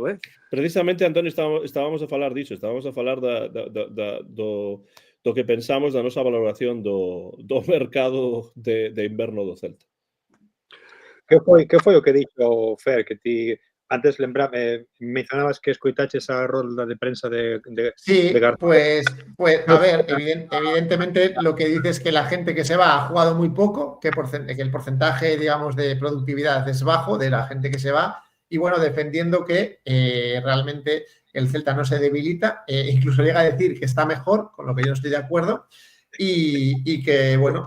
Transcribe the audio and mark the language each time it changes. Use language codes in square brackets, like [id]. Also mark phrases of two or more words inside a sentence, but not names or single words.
[gl] Precisamente, Antonio, estábamos a falar disso, estábamos a falar do que pensamos da nosa valoración do mercado de inverno do Celta. Que foi o que dixo Fer, que ti antes mencionabas que escoitaches a rolda de prensa de Garzón? [es] Pues a ver, evidentemente lo que dice es que la gente que se va ha jugado muy poco, que el porcentaje, digamos, de productividad es bajo de la gente que se va, y bueno, defendiendo que realmente el Celta no se debilita, incluso llega a decir que está mejor, con lo que yo no estoy de acuerdo, y que, bueno...